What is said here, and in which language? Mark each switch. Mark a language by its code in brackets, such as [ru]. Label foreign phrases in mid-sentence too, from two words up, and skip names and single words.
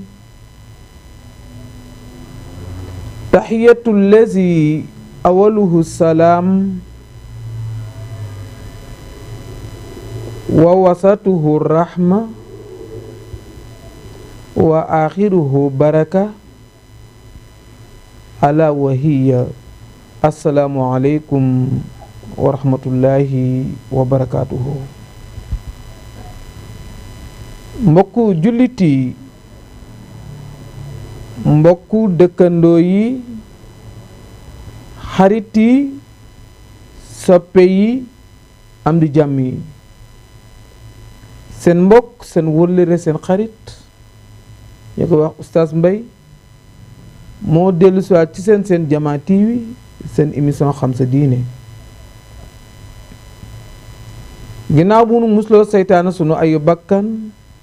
[ar] تحية الذي أوله السلام ووسطه الرحمة وآخره بركة ألا وهي السلام عليكم ورحمة الله وبركاته. [wo] mbokku jullit yi mbokku dëkkandoo yi xarit yi soppe yi am di jàmm yi seen mbokk seen wëllëre seen xarit ñu ko wax Oustaz Mbaye moo dellu si waat ci seen Jamaa TV seen émission xam sa diine ginnaaw bu nu musloo seytaane sunu ayu bakkan